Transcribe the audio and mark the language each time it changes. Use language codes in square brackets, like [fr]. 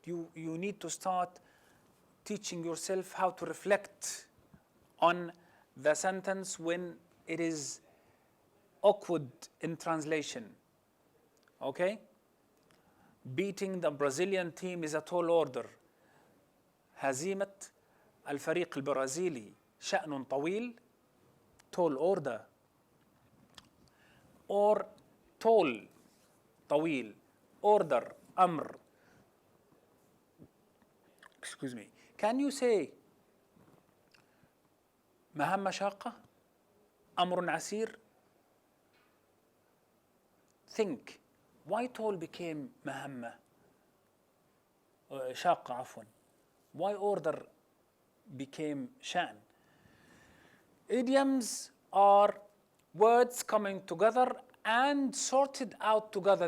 [en] You need to start teaching yourself how to reflect on the sentence when it is awkward in translation. Okay? Beating the Brazilian team is a tall order. [ar] هزيمة الفريق البرازيلي شأن طويل. [en] Tall order. Or tall, [ar] طويل. [en] Order, [ar] أمر. [en] Excuse me. Can you say [ar] مهمة شاقة؟ أمر عسير? [en] Think. Why tall became [ar] مهمة شاقة عفوا. [en] Why order became [ar] شأن. [en] Idioms are words coming together and sorted out together.